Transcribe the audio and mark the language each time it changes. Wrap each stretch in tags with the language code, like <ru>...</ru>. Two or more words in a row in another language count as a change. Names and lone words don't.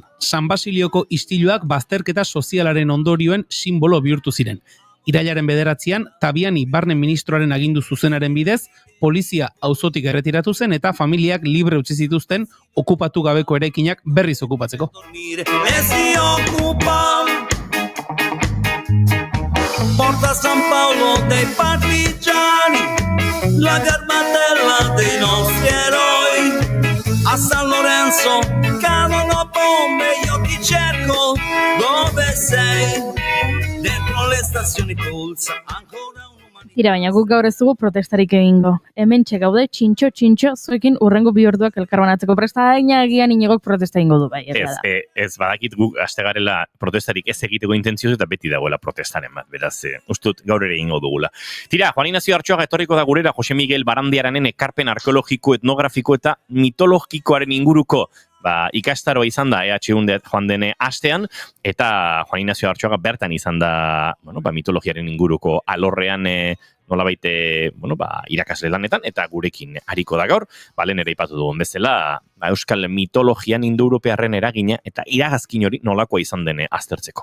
<eu>San Basilioko istiluak bazterketa sozialaren ondorioen simbolo bihurtu ziren. Irailaren 9an Tabiani barne ministroaren agindu zuzenaren bidez, polizia auzotik erretiratu zen eta familiak libre utzi zituzten okupatu gabeko eraikinak berriz okupatzeko.</eu> <it>Porta San Paolo dei partigiani, la garbatella dei nostri eroi. A San Lorenzo cadono bombe, io ti cerco, dove sei? Dentro le stazioni pulsa ancora un umanità.</it> <eu>Tira, baina guk gaur ez dugu protestarik egingo. Hementxe gaude txintxo zuekin urrengo bi orduak elkarbanatzeko presta agian Inigok protesta egingo du bai. Ez badakit guk astegarela protestarik ez egiteko intentzioz eta beti dagoela protestaren bat, beraz, ustut gaur ere egingo dugula. Tira, Juan Ignacio Artxoaga etorriko da gurera Jose Miguel Barandiaranen ekarpen arkeologiko, etnografiko eta mitologikoaren inguruko ikastaroa izan da EH joan dene astean, eta Juan Ignacio Artxoaga bertan izan da mitologiaren inguruko alorrean nolabait irakasle lanetan, eta gurekin hariko da gaur, lehen ere ipatu dugun bezala, euskal mitologian indoeuropearren eragina eta iragazkin hori nolakoa izan dene aztertzeko.</eu>